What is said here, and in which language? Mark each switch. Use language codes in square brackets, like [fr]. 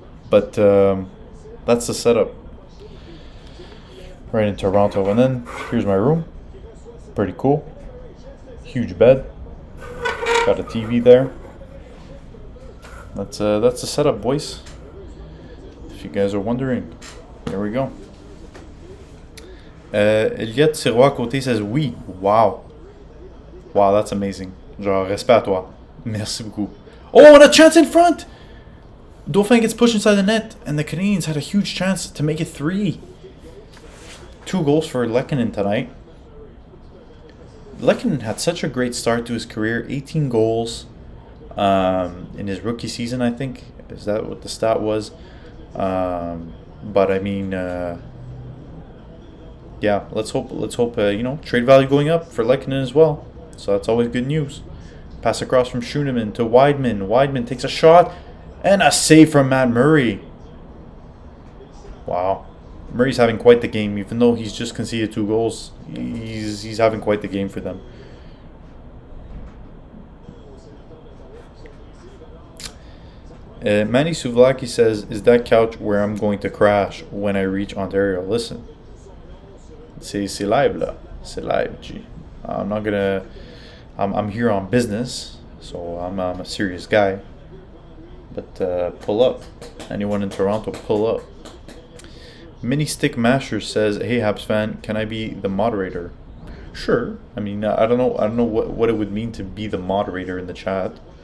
[en] But that's the setup right in Toronto. And then here's my room. Pretty cool. Huge bed. Got a TV there. That's the setup, boys. If you guys are wondering, here we go. Eliott Sirois côté says oui. Wow. Wow, that's amazing. [fr] Genre, respect à toi. Merci beaucoup. [en] Oh, and a chance in front! Dauphin gets pushed inside the net, and the Canadiens had a huge chance to make it 3. 2 goals for Lehkonen tonight. Lehkonen had such a great start to his career. 18 goals in his rookie season, I think. Is that what the stat was? But I mean, yeah. Let's hope. Trade value going up for Lehkonen as well. So that's always good news. Pass across from Schooneman to Wideman. Wideman takes a shot and a save from Matt Murray. Wow. Murray's having quite the game, even though he's just conceded 2 goals. He's having quite the game for them. Manny Souvlaki says, "Is that couch where I'm going to crash when I reach Ontario?" Listen, [fr] c'est live là, c'est live, G. [en] I'm not gonna. I'm here on business, so I'm a serious guy. But pull up, anyone in Toronto, pull up. Mini Stick Masher says, "Hey Habs fan, can I be the moderator?" Sure. I mean, I don't know what it would mean to be the moderator in the chat.